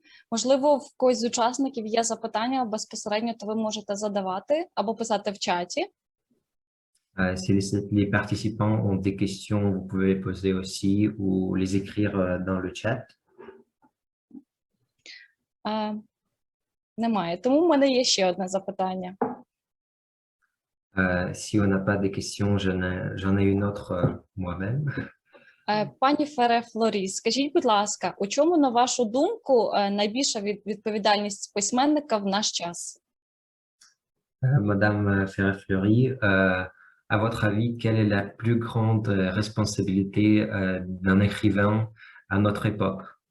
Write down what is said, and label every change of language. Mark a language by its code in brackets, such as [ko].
[uk] Можливо, в когось з учасників є запитання безпосередньо, то ви можете задавати або писати в чаті. [fr] Si les participants ont des questions, vous pouvez les poser aussi ou les écrire dans le chat. [uk] Немає. Тому в мене є ще одне запитання. [fr] Si on n'a pas de questions, j'en ai une autre moi-même. [uk] Пані Фере Флоріс, скажіть, будь ласка, у чому, на вашу думку, найбільша відповідальність письменника в наш час? [fr] Madame Ferrer-Fleury, à votre avis, quelle est la plus grande responsabilité d'un écrivain à notre époque?